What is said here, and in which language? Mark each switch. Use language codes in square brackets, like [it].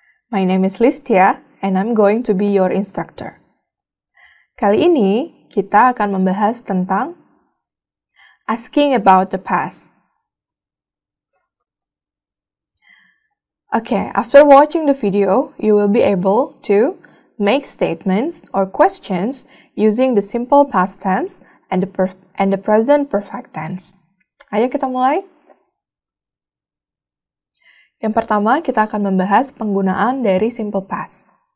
[en] My name is Listia and I'm going to be your instructor. [id] Kali ini kita akan membahas tentang [en] asking about the past. Okay, after watching the video, you will be able to make statements or questions using the simple past tense and the present perfect tense. [id] Ayo kita mulai. Yang pertama, kita akan membahas penggunaan dari simple past.